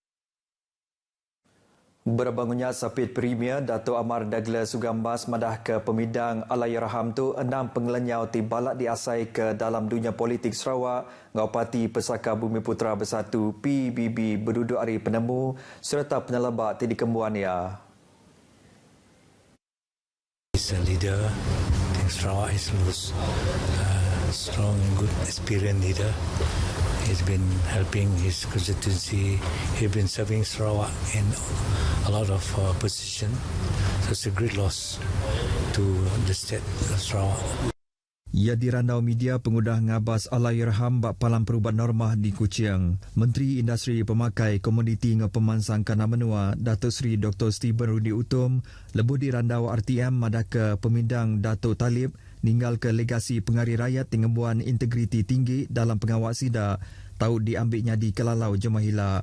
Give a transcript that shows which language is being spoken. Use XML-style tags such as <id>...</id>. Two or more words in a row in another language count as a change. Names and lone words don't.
<iba>Berbangunnya sapit Premier Dato' Amar Douglas Sugambas madah ke pemidang Allahyarham tu 6 pengelenyau ti balak diasai ke dalam dunia politik Sarawak ngau parti Pesaka Bumi Putera Bersatu PBB berduduk hari penemu serta penyelebak ti dikembuan ia.</iba> <en>He's a leader. I think Sarawak is most strong, good, experienced leader. He's been helping his constituency. He's been serving Sarawak in a lot of positions. So it's a great loss to the state of Sarawak.</en> <iba>Ia dirandau media pengudah ngabas Allahyarham bak Palang Perubat Normah di Kuching. Menteri Industri Pemakai Komoditi ngau Pemansang Kana Menua Datuk Seri Dr. Stephen Rudi Utom lebuh dirandau RTM madah ke pemindang Datuk Talib ninggal ke legasi pengari rakyat tingembuan integriti tinggi dalam pengawal sida tahu diambilnya di kelalau jemahila.</iba>